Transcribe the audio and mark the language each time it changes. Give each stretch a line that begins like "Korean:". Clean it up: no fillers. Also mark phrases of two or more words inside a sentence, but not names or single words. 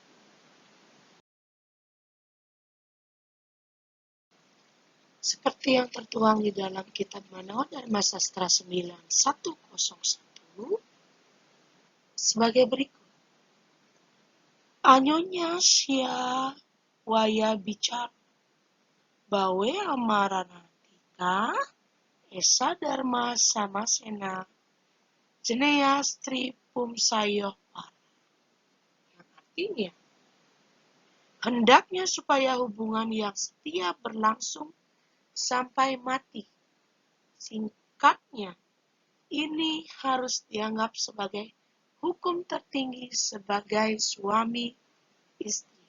Indonesian: Seperti yang tertuang di dalam Kitab Manawa Dharma Sastra 9101 sebagai berikut.
Sanskrit: Anyonya sia waya bicara bawe amaranatika esa dharma samasena jeneya stri pumsayoh par.
Indonesian: Yang artinya Hendaknya supaya hubungan yang setia berlangsung sampai mati. Singkatnya, ini harus dianggap sebagai hukum tertinggi sebagai suami istri.